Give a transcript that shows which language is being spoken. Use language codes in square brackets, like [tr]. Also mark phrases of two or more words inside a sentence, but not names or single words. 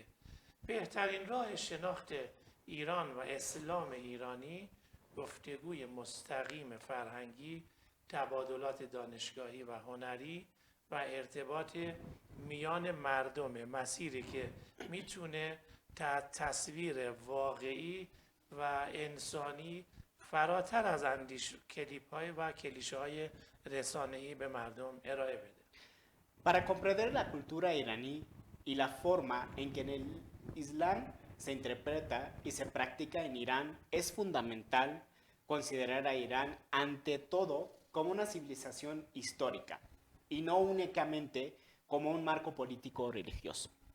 [fa] بهترین راه شناخت ایران و اسلام ایرانی گفتگوی مستقیم فرهنگی، تبادلات دانشگاهی و هنری و ارتباط میان مردم، مسیری که میتونه تصویر واقعی و انسانی فراتر از کلیپ‌های و کلیشه‌های رسانه‌ای به مردم ارائه بده. [es] Para comprender la cultura iraní y la forma en que el Islam se interpreta y se practica en Irán, es fundamental considerar a Irán ante todo como una civilización histórica y no únicamente como un marco político o religioso.